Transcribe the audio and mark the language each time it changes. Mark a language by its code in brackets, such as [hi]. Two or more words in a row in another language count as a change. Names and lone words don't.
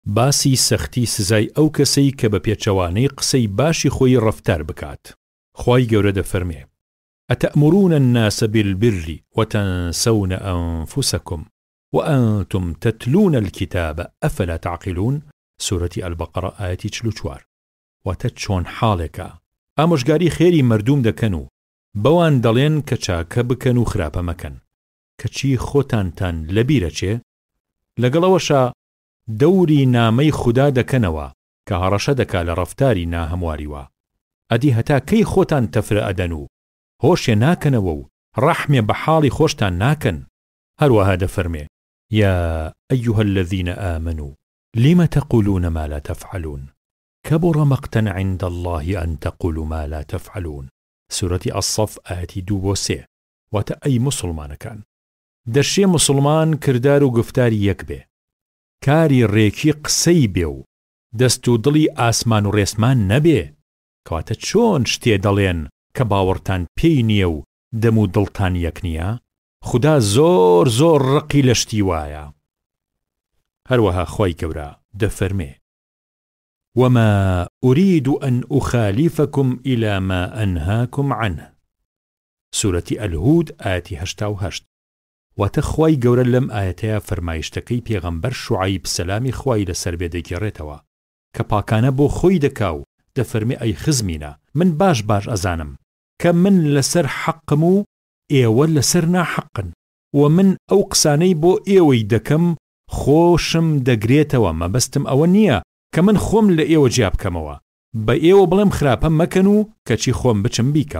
[ckb] باسی سەختی سزای ئەو کەسەی کە بە پێچەوانەی قسەی باشی خۆی ڕەفتار بکات. خوای گەورە دەفەرمێ: [ar] ئەتەأمرون الناس بالبر وتنسون أنفسكم وأنتم تتلون الكتاب أفلا تعقلون. سورة البقرة آية 44. [ckb] واتە چۆن حاڵێکە ئامۆژگاری خێری مردوم دەکەن و بەوان دەڵێن کە چاکە بکەن و خراپە مەکەن، کەچی خۆتانتان لەبیرە چێ؟ لەگەڵەوەشە دەوری نامەی خوددا دەکەنەوە کە هەڕەشە دەکا لە ڕەفتاری ناهەمواریوە. ئەدی هەتا کەی خۆتان تەفرە ئەدەن و هۆشێ ناکەنەوە و ڕەحمێ بە حاڵی خۆشتان ناکەن. هەروەها دەفەرمێ: [ar] يا أيها الذين آمنوا لم تقولون ما لا تفعلون كبر مقتا عند الله أن تقولوا ما لا تفعلون. سورة الصف آية 2-3. [ckb] واتە ئەی مسلمانەکان، دەشێ مسلمان کردار و گفتاری یەک بێ، کاری ڕێکی قسەی بێ و دەست و دڵی ئاسمان و ڕێسمان نەبێ، کەواتە چۆن شتێ دەڵێن کە باوەڕتان پێی نییە و دەم و دڵتان یەک نییە؟ خوددا زۆر زۆر ڕقی لە شتی وایە. هەروەها خوای گەورە دەفەرمێ: [ar] وما أريد أن أخالفكم إلى ما أنهاكم عنه. سورة الهود آية 88. [ckb] واتەخوای گەورە لەم ئاەتەیە فەرمایشتەکەی پێغەمبەر شوعەیب سەلامی خوای لەسەر بێ دەگێڕێتەوە کە پاکانە بۆ خۆی دەکا و دەفەرمێ: ئەی خزمینە، من باش ئەزانم کە من لەسەر حەقم و ئێوە لەسەر ناحەقن، و من ئەو قسانەی بۆ ئێوەی دەکەم خۆشم دەگرێتەوە، مەبەستم ئەوە نییە کە من خۆم لە ئێوە جیا بکەمەوە، بە ئێوە بڵێم خراپە مەکەن و کەچی خۆم بچم بیکەم.